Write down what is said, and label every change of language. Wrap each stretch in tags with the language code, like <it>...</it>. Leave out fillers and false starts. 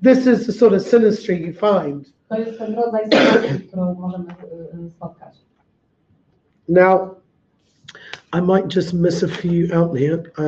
<en>This is the sort of synastry you find.</en> <pl>To jest ten rodzaj sytuacji, którą możemy spotkać.</pl> <en>Now, I might just miss a few out here.</en>